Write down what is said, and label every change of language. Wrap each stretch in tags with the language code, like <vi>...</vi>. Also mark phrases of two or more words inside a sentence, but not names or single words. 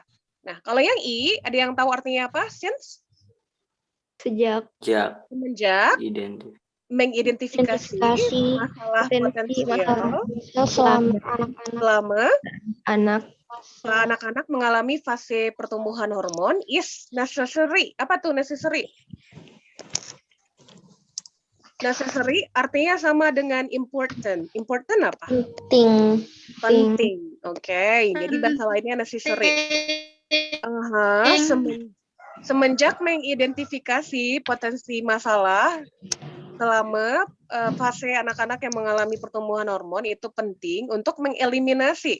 <id>Nah, kalau yang I, ada yang tahu artinya apa?</id> <en>Since?</en> <id>Semenjak. Semenjak. mengidentifikasi Identifikasi masalah potensi potensial selama selama anak-anak mengalami fase pertumbuhan hormon</id> <en>is necessary.</en> <id>Apa tuh necessary? Necessary artinya sama dengan important. Important apa? penting. Penting. Oke, jadi bahasa lainnya necessary. Semenjak mengidentifikasi potensi masalah selama fase anak-anak yang mengalami pertumbuhan hormon itu penting untuk mengeliminasi.</id>